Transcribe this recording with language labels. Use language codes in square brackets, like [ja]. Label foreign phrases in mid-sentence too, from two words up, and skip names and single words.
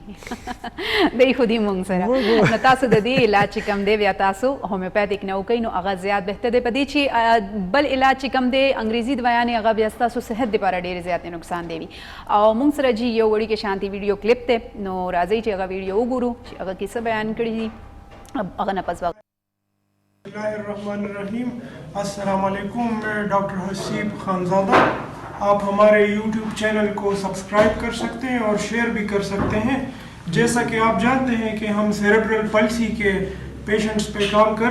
[ps] دی دی خو دې مونږ سره نو تاسو د دې علاج چې کم دی بیا تاسو هومیوپیتیک نه وکئ نو هغه زیات بهتر دی په دې چې بل علاج چې کم دی انګریزي دوايانې هغه بیا تاسو صحت لپاره ډېر زیات نقصان دی او مونږ سره جی یو وړي کې شانتي ویډیو کلیپ ته نو راځي چې هغه ویډیو وګورو چې هغه کیسه بیان کړی دي هغه نه پس [ur] بسم اللہ الرحمن الرحیم السلام علیکم میں ڈاکٹر حسیب خانزادہ آپ ہمارے یوٹیوب چینل کو سبسکرائب کر سکتے ہیں اور شیئر بھی کر سکتے ہیں جیسا کہ آپ جانتے ہیں کہ ہم سیریبرل پلسی کے پیشنٹس پہ کام کر